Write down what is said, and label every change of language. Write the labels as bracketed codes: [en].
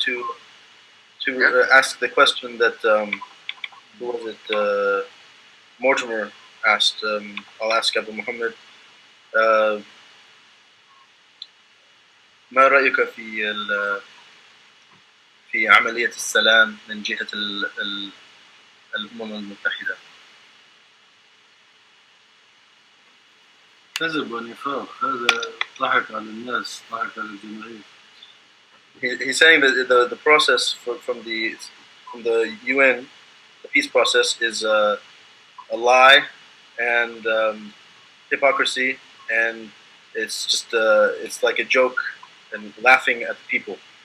[en] To ask the question that, who was it, Mortimer asked, I'll ask Abu Muhammad, [ar] ما رأيك في عملية السلام من جهة الأمم المتحدة؟ كذب ونفاق. هذا ضحك على الناس، ضحك على الجماهير. [en] He's saying that the process from the UN, the peace process, is a lie and hypocrisy, and it's just it's like a joke and laughing at the people.